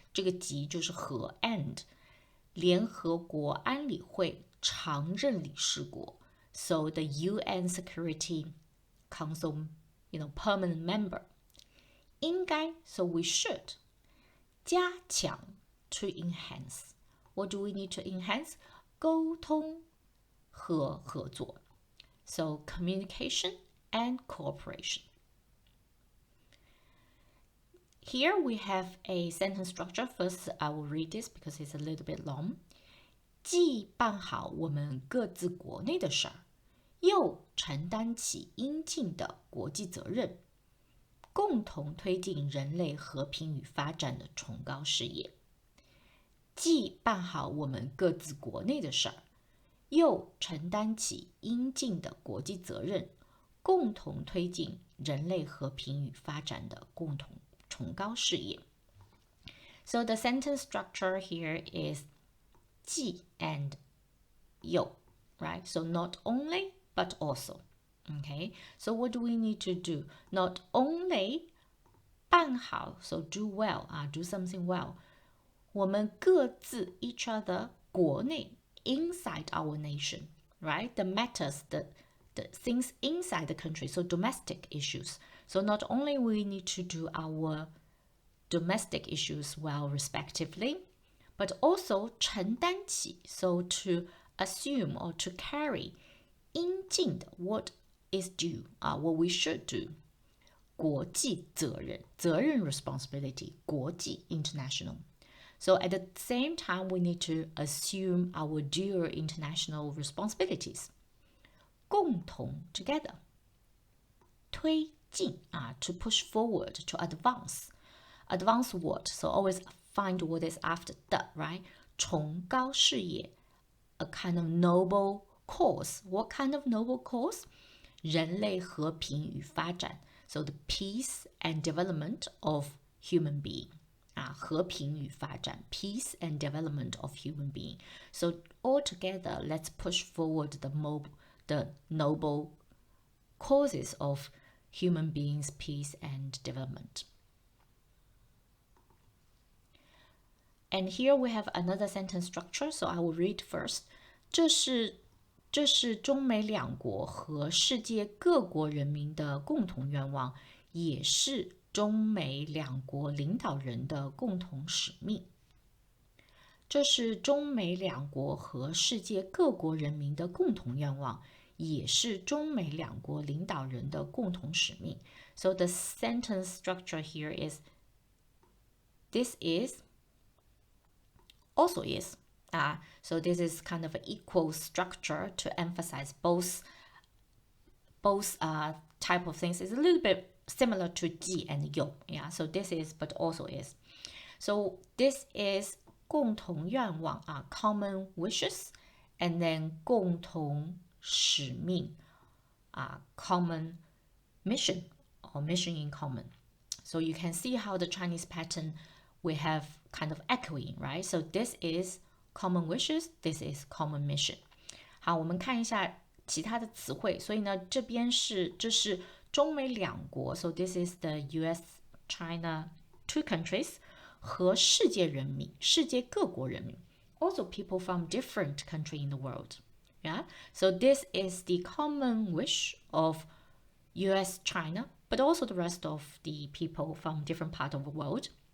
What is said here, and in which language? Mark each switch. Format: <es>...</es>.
<en>这个及就是和 and 联合国安理会常任理事国 So the UN Security Council, permanent member 应该 So we should 加强 to enhance What do we need to enhance? 沟通和合作 So communication and cooperation Here we have a sentence structure. First, I will read this because it's a little bit long.</en> <zh>既办好我们各自国内的事儿，又承担起应尽的国际责任。共同推进人类和平与发展的崇高事业，既办好我们各自国内的事儿，又承担起应尽的国际责任，共同推进人类和平与发展的共同崇高事业。</zh> <en>So the sentence structure here is 既 and 又, right? So not only, but also. Okay, so what do we need to do? Not only 办好, so do well, do something well. 我们各自 each other 国内 inside our nation, right? The matters, the things inside the country, so domestic issues. So not only we need to do our domestic issues well respectively, but also 承担起, so to assume or to carry 应尽的 what is due, what we should do. 国际责任 responsibility, 国际 international. So at the same time, we need to assume our due international responsibilities. 共同 together. 推进 to push forward, to advance. Advance what? So always find what is after 的, right? 崇高事业 a kind of noble cause. What kind of noble cause? 人类和平与发展 So the peace and development of human being. 和平与发展 peace and development of human being. So all together, let's push forward the noble causes of human beings, peace and development. And here we have another sentence structure, so I will read first.</en> <zh>这是中美两国和世界各国人民的共同愿望，也是中美两国领导人的共同使命。这是中美两国和世界各国人民的共同愿望，也是中美两国领导人的共同使命。</zh> <en>So the sentence structure here is this is also is. So this is kind of an equal structure to emphasize both type of things. It's a little bit similar to 既 and 又. Yeah, so this is, but also is. So this is 共同愿望 common wishes, and then 共同使命 common mission or mission in common. So you can see how the Chinese pattern we have kind of echoing, right? So this is common wishes, this is common mission.</en> <zh>好，我们看一下其他的词汇。所以呢，这是中美两国</zh> <en>so this is the US, China, two countries</en> <zh>和世界人民，世界各国人民</zh> <en>also people from different country in the world. Yeah, so this is the common wish of US, China, but also the rest of the people from different part of the world.</en>